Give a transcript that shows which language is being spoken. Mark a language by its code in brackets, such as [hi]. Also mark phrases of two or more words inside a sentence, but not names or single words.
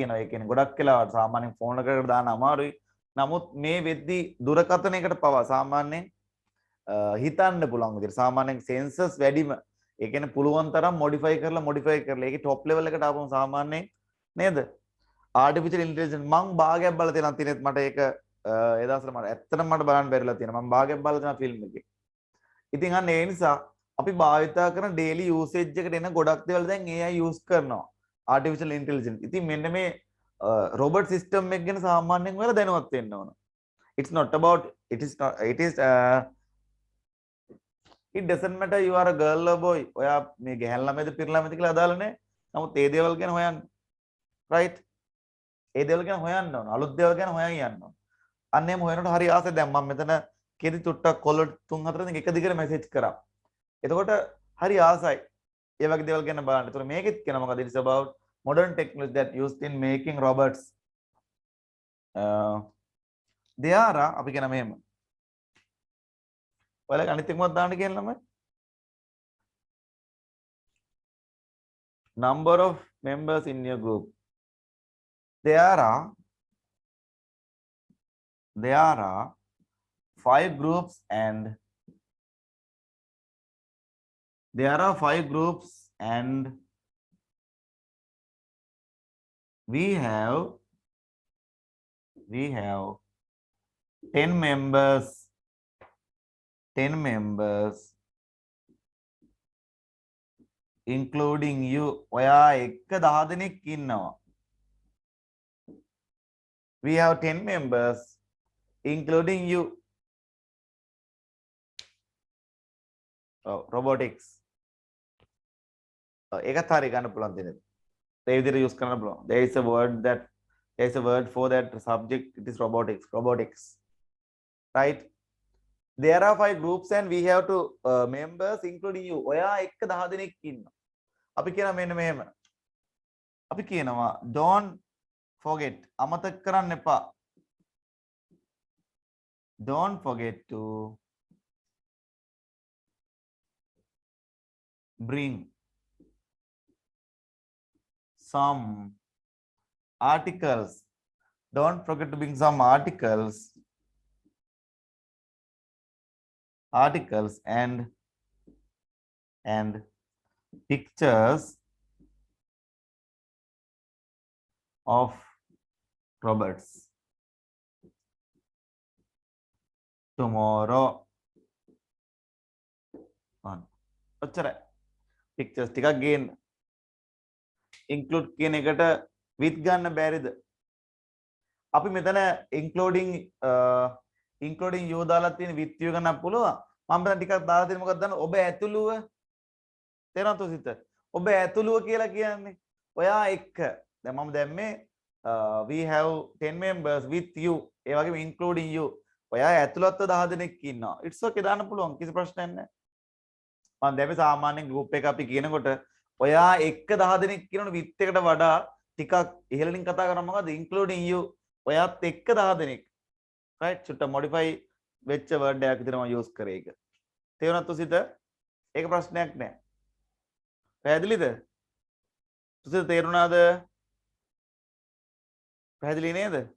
[si] ඒ කියන්නේ ගොඩක් වෙලාවට සාමාන්‍යයෙන් phone එකකට දාන්න අමාරුයි. නමුත් මේ වෙද්දි දුරකථනයකට පවා සාමාන්‍යයෙන් හිතන්න පුළුවන් විදිහට සාමාන්‍යයෙන් sensors වැඩිම ඒ කියන්නේ පුළුවන් තරම් modify කරලා ඒකේ [en] top level [si] එකට ආපුවම සාමාන්‍යයෙන් නේද [en] artificial intelligence [si] මං භාගයක් බලලා තියෙනවා තිනෙත් මට ඒක ඒ දවස්වල මට ඇත්තටම මට බලන්න බැරිලා තියෙනවා මම භාගයක් බලලා තියෙනවා ෆිල්ම් එකේ. ඉතින් අන්න ඒ නිසා අපි භාවිතා කරන [en] daily usage [si] එකට එන ගොඩක් දේවල් දැන් [en] AI use [si] කරනවා [en] artificial intelligence. [si] ඉතින් මෙන්න මේ [en] robot system [si] එක ගැන සාමාන්‍යයෙන් ඔයාලා දැනුවත් වෙන්න ඕන. [en] It's not about it doesn't matter you are a girl or boy. [si] ඔයා මේ ගැහැන් ළමයිද පිරිමි ළමයිද කියලා අදාළ නැහැ. නමුත් ඒ දේවල් ගැන හොයන්න. right? ඒ දේවල් ගැන හොයන්න ඕන. අලුත් දේවල් ගැන හොයන් යන්න ඕන. අන්න එහෙම හොයනකොට හරි ආසයි. දැන් මම මෙතන කෙටි චුට්ටක් කොල්ල 3-4 දෙනෙක් එක දිගට මැසේජ් කරා. එතකොට හරි ආසයි. ඒ වගේ දේවල් ගැන බලන්න. ඒතර මේකෙත් කියන මොකද [en] it's about modern technology that used in making robots. They are [si] අපි කියන මෙහෙම. ඔයාලා අනිත් එකමත් දාන්න කියන ළමයි. [en] Number of members in your group. There are 5 groups and we have 10 members including you. [si] ඔයා එක්ක 10 දෙනෙක් ඉන්නවා. [en] We have 10 members including you. Robotics. [si] ඒකත් හරිය ගන්න පුළුවන් දෙන්නේ. ඒ විදිහට use කරන්න පුළුවන්. [en] There is a word for that subject. It is robotics. Right? There are 5 groups and we have 2 members including you. [si] ඔයා එක්ක 10 දෙනෙක් ඉන්නවා. අපි කියනවා මෙන්න මෙහෙම. අපි කියනවා [en] don't forget. [si] අමතක කරන්න එපා. [en] Don't forget to bring some articles. Don't forget to bring some articles and pictures of robots tomorrow. [si] ඔච්චරයි. pictures ටිකක් ගේන්න. include කියන එකට with ගන්න බැරිද? අපි මෙතන [en] including you [si] දාලා තියෙන [en] with you [si] ගන්න පුළුවන්. මම මෙතන ටිකක් දාලා තියෙන මොකක්ද දන්නවද? ඔබ ඇතුළුව තේරෙනවද සිත? ඔබ ඇතුළුව කියලා කියන්නේ ඔයා එක්ක. දැන් මම දැම්මේ [en] we have 10 members with you. [si] ඒ වගේම [en] including you. [si] ඔයා ඇතුළත්ව 10 දෙනෙක් ඉන්නවා. [en] it's okay [si] දාන්න පුළුවන්. කිසි ප්‍රශ්නයක් නැහැ. මම දැම්මේ සාමාන්‍යයෙන් group එක අපි කියනකොට ඔයා එක්ක 10 දෙනෙක් කියනොත් with එකට වඩා ටිකක් ඉහළින් කතා කරනවා මොකද [en] including you. [si] ඔයාත් එක්ක 10 දෙනෙක්. right? චුට්ට modify වෙච්ච word එකක් විතර මම use කරේ ඒක. තේරුණාද තුසිත? ඒක ප්‍රශ්නයක් නෑ. පැහැදිලිද? තුසිත තේරුණාද? පැහැදිලි නේද?